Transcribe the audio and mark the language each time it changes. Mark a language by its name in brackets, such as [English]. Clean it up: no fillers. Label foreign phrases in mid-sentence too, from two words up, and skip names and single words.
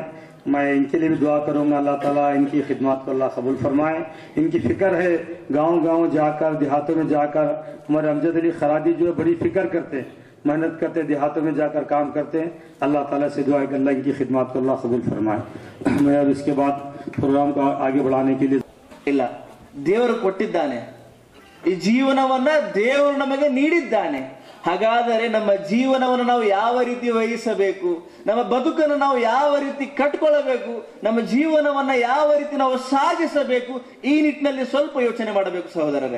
[Hindi] मैं इनके लिए भी दुआ करूंगा, अल्लाह ताला इनकी खिदमत को अल्लाह कबूल फरमाए। इनकी फिक्र है गांव-गांव जाकर, देहातों में जाकर। हमारे अमजद अली खरादी जो है बड़ी फिक्र करते हैं, मेहनत करते हैं, देहातों में जाकर काम करते हैं। अल्लाह ताला से दुआ है कि अल्लाह इनकी खिदमत को अल्लाह कबूल फरमाए। मैं अब इसके बाद प्रोग्राम को आगे बढ़ाने के लिए [Kannada] ಇಲ್ಲ ದೇವರು ಕೊಟ್ಟಿದ್ದಾನೆ, ಈ ಜೀವನವನ್ನ ದೇವರು ನಮಗೆ ನೀಡಿದ್ದಾನೆ। ಹಾಗಾದರೆ ನಮ್ಮ ಜೀವನವನ್ನು ನಾವು ಯಾವ ರೀತಿ ವಹಿಸಬೇಕು, ನಮ್ಮ ಬದುಕನ್ನು ನಾವು ಯಾವ ರೀತಿ ಕಟ್ಕೊಳ್ಳಬೇಕು, ನಮ್ಮ ಜೀವನವನ್ನ ಯಾವ ರೀತಿ ನಾವು ಸಾಗಿಸಬೇಕು, ಈ ನಿಟ್ಟಿನಲ್ಲಿ ಸ್ವಲ್ಪ ಯೋಚನೆ ಮಾಡಬೇಕು ಸಹೋದರರೇ।